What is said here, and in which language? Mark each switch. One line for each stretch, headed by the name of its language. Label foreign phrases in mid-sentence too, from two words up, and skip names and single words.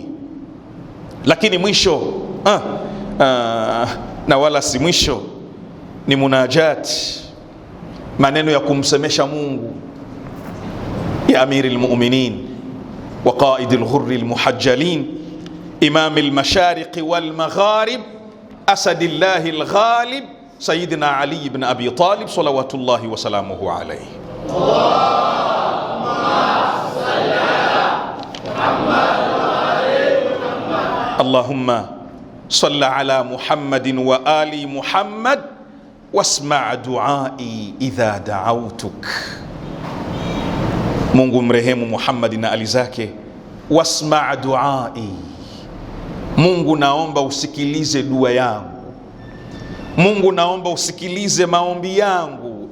Swahili: Lakini mwisho na wala si mwisho, ni munajat, maneno ya kumsemesha Mungu ya
Arabic: أمير المؤمنين وقائد الغر المحجلين إمام المشارق والمغارب أسد الله الغالب سيدنا علي بن أبي طالب صلوات الله وسلامه عليه. اللهم صل على محمد وآل محمد واسمع دعائي إذا دعوتك.
Swahili: Mungu mrehemu Muhammad na ali zake.
Arabic: واسمع دعائي,
Swahili: Mungu naomba usikilize dua yangu, Mungu naomba usikilize maombi yangu.